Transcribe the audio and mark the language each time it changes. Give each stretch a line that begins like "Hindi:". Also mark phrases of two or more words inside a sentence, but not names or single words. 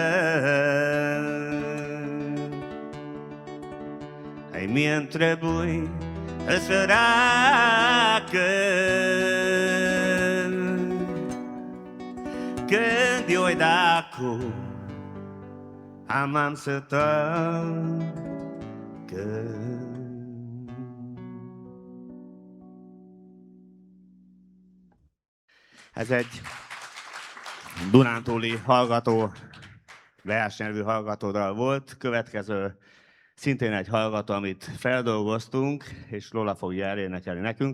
Romanian: Ai mie-mi trebuie săracă, când eu-i dacu am să tacă.
Hungarian: Ez egy dunántúli hallgató, versenyelvű hallgatódal volt. Következő szintén egy hallgató, amit feldolgoztunk, és Lola fogja elénekelni nekünk.